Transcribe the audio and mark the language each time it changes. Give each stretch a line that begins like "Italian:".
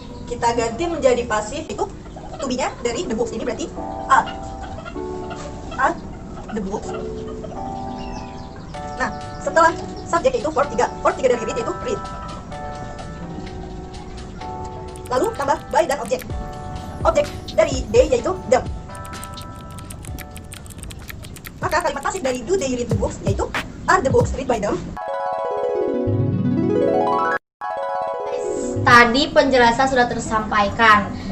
Indonesian: Kita ganti menjadi pasif, itu to be-nya dari the books ini berarti
English: are the books.
Indonesian: Nah, setelah subjek itu verb 3 dari read itu read. Lalu tambah by dan objek. Objek dari they yaitu them. Maka kalimat pasif dari
English: do they read the books
Indonesian: yaitu
English: are the books read by them.
Indonesian: Tadi penjelasan sudah tersampaikan.